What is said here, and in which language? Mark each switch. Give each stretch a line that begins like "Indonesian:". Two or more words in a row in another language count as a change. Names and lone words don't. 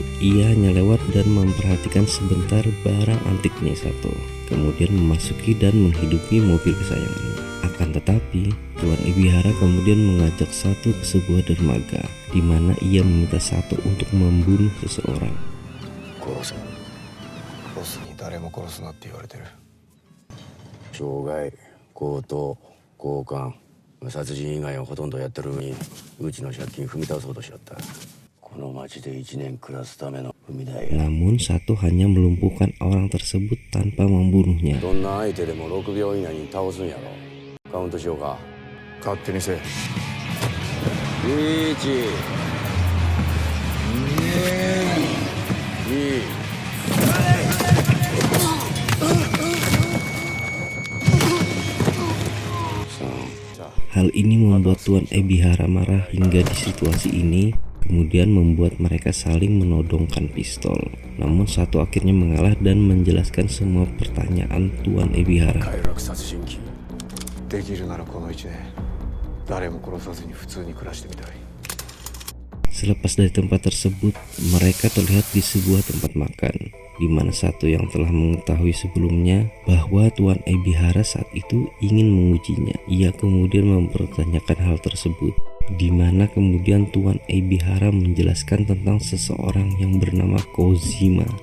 Indonesian: Ia hanya lewat dan memperhatikan sebentar barang antiknya Sato, kemudian memasuki dan menghidupi mobil kesayangannya. Akan tetapi Tuan Ebihara kemudian mengajak Sato ke sebuah dermaga di mana ia meminta Sato untuk membunuh seseorang.
Japanese: 殺せ。ボスに誰も殺すなって言われてる。傷害、強盗、強姦、殺人以外はほとんどやってるのに、うちの借金踏み倒そうとしよった。この町で1年暮らすための踏み台や。
Indonesian: Namun Sato hanya melumpuhkan orang tersebut tanpa membunuhnya.
Japanese: どんな相手でも6秒以内に倒すんやろ。カウントしようか。勝手にせえ。 1、2、
Indonesian: Hal ini membuat Tuan Ebihara marah hingga di situasi ini kemudian membuat mereka saling menodongkan pistol. Namun Sato akhirnya mengalah dan menjelaskan semua pertanyaan Tuan Ebihara.
Japanese: 快楽殺人鬼。できるならこの1年誰も殺さずに普通に暮らしてみたい。
Indonesian: Selepas dari tempat tersebut, mereka terlihat di sebuah tempat makan, di mana Sato yang telah mengetahui sebelumnya bahwa Tuan Ebihara saat itu ingin mengujinya. Ia kemudian mempertanyakan hal tersebut, di mana kemudian Tuan Ebihara menjelaskan tentang seseorang yang bernama Kojima.